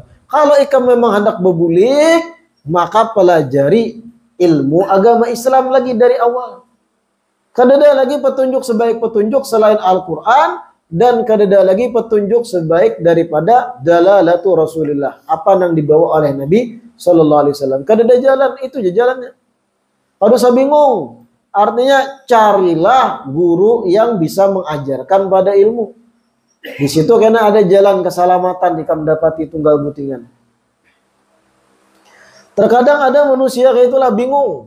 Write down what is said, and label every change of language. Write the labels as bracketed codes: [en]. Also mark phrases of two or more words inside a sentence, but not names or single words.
[id] Kalau ikam memang hendak berbulik, maka pelajari ilmu agama Islam lagi dari awal. Kada ada lagi petunjuk sebaik petunjuk selain Al-Quran, dan kada ada lagi petunjuk sebaik daripada [ar] dalalatu Rasulullah, [id] apa yang dibawa oleh Nabi [ar] sallallahu alaihi wasallam. [bjn] Kada ada jalan, itu aja jalannya. Kada usah bingung. [id] Artinya carilah guru yang bisa mengajarkan pada ilmu. Di situ karena ada jalan keselamatan ikam dapati tunggal butingan. Terkadang ada manusia kayak itulah bingung.